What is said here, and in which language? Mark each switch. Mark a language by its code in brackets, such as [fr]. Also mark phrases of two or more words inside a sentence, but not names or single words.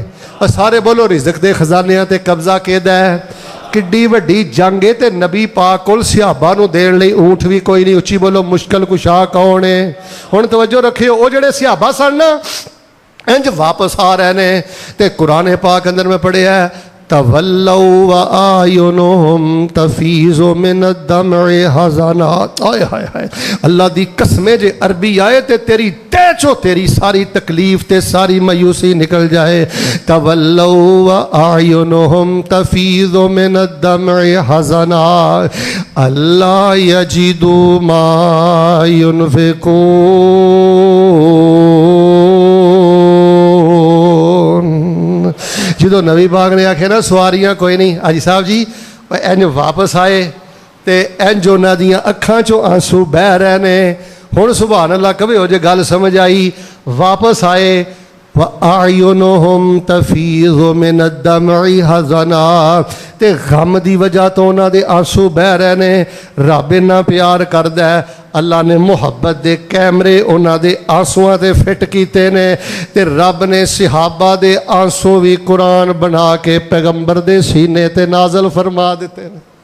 [pa] ਸਾਰੇ ਬੋਲੋ, ਰਿਜ਼ਕ ਦੇ ਖਜ਼ਾਨਿਆਂ ਤੇ ਕਬਜ਼ਾ ਕਿਹਦਾ ਹੈ? ਕਿੱਡੀ ਵੱਡੀ ਜੰਗ ਹੈ, ਤੇ ਨਬੀ ਪਾਕ ਕੋਲ ਸਹਾਬਾ ਨੂੰ ਦੇਣ ਲਈ ਊਂਠ ਵੀ ਕੋਈ ਨਹੀਂ। ਉੱਚੀ ਬੋਲੋ, ਮੁਸ਼ਕਲ ਕੁਸ਼ਾ ਕੌਣ ਹੈ? ਹੁਣ ਤਵੱਜੋ ਰੱਖਿਓ, ਉਹ ਜਿਹੜੇ ਸਹਾਬਾ ਸਨ ਨਾ, ਇੰਜ ਵਾਪਸ ਆ ਰਹੇ ਨੇ, ਤੇ ਕੁਰਾਨ ਪਾਕ ਅੰਦਰ ਮੈਂ ਪੜ੍ਹਿਆ, [ar] تولوا وأعينهم تفيض من الدمع حزنا. [pa] ਆਏ ਹਾਏ ਹਾਏ, ਅੱਲਾਹ ਦੀ ਕਸਮੇਂ ਜੇ ਅਰਬੀ ਆਏ ਤੇ ਤੇਰੀ ਤੈਚੋ ਤੇਰੀ ਸਾਰੀ ਤਕਲੀਫ਼ ਤੇ ਸਾਰੀ ਮਾਯੂਸੀ ਨਿਕਲ ਜਾਏ। [ar] تولوا وأعينهم تفيض من الدمع حزنا ألا يجدوا ما ينفقون. [pa] ਜਦੋਂ ਨਬੀ ਪਾਕ ਨੇ ਆਖਿਆ ਨਾ ਸਵਾਰੀਆਂ ਕੋਈ ਨਹੀਂ, ਹਾਜੀ ਸਾਹਿਬ ਜੀ ਇੰਜ ਵਾਪਸ ਆਏ ਤੇ ਇੰਜ ਉਹਨਾਂ ਦੀਆਂ ਅੱਖਾਂ 'ਚੋਂ ਆਂਸੂ ਬਹਿ ਰਹੇ ਨੇ। ਹੁਣ [ar] سبحان الله [pa] ਕਵੇ ਹੋ ਜੇ ਗੱਲ ਸਮਝ ਆਈ। ਵਾਪਸ ਆਏ, [ar] وَأَعْيُنُهُمْ تَفِيضُ مِنَ الدَّمْعِ حَزَنًا, [pa] ਤੇ ਗਮ ਦੀ ਵਜ੍ਹਾ ਤੋਂ ਉਹਨਾਂ ਦੇ ਆਂਸੂ ਬਹਿ ਰਹੇ ਨੇ। ਰੱਬ ਇੰਨਾ ਪਿਆਰ ਕਰਦਾ ਹੈ, ਅੱਲਾ ਨੇ ਮੁਹੱਬਤ ਦੇ ਕੈਮਰੇ ਉਹਨਾਂ ਦੇ ਆਂਸੂਆਂ ਤੇ ਫਿੱਟ ਕੀਤੇ ਨੇ, ਤੇ ਰੱਬ ਨੇ ਸਹਾਬਾ ਦੇ ਆਂਸੂ ਵੀ ਕੁਰਾਨ ਬਣਾ ਕੇ ਪੈਗੰਬਰ ਦੇ ਸੀਨੇ ਤੇ ਨਾਜ਼ਲ ਫਰਮਾ ਦਿੱਤੇ ਨੇ।